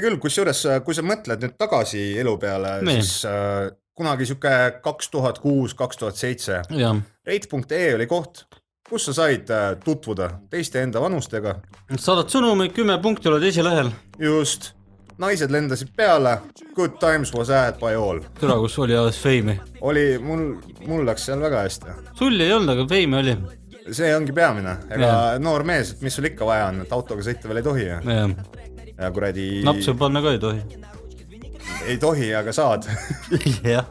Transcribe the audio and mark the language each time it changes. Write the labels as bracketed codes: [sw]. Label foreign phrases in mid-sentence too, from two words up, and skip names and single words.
[et] Oli küll, kusjuures, kui sa mõtled nüüd tagasi elu peale, siis kunagi siuke 2006-2007 reit.ee oli koht, kus sa said tutvuda teiste enda vanustega. Saadad sõnumi, 10 punkti oled esilehel. Just. Naised lendasid peale. [en] Good times was had by all. [et] Türa, kus oli alles feimi. Mul läks seal väga hästi. Sul ei olnud, aga feimi oli. See ongi peamine. Ega noor mees, et mis sul ikka vaja on, et autoga sõita veel ei tohi. Ja kuradi... Napsu panna ka ei tohi. Ei tohi, aga saad. Jah.